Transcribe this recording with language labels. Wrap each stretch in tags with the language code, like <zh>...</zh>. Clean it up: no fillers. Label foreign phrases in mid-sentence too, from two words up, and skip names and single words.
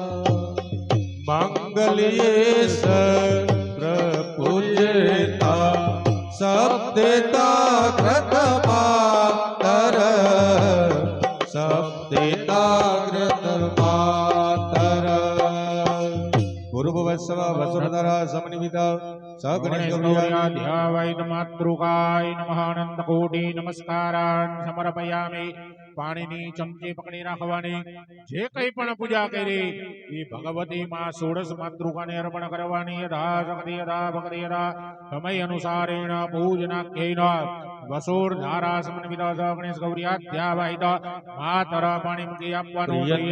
<sa>मांगल्ये सुप्रपूज्येता सप्तेता कृतमातर सप्तेता कृतमातर पूर्ववत्सव वसुधरा समन्विता सगणेश ध्यावैत मातृकाय नमः अनंत कोटि नमस्कारान् समर्पयामि</sa> <gu>પાણીની ચમચી પકડી રાખવાની જે કંઈ પણ પૂજા કરી એ ભગવતી માં ષોડશ માતૃકાને અર્પણ કરવાની</gu> <sa>યથા શક્તિ યથા ભક્તિ યથા સમય અનુસારેણ પૂજનાખ્યેન વસુર્ધારા સમન્વિત ગણેશ ગૌર્યાધ્યાવાહિત માતર</sa> <gu>પાણી મૂકી આપવાનું</gu>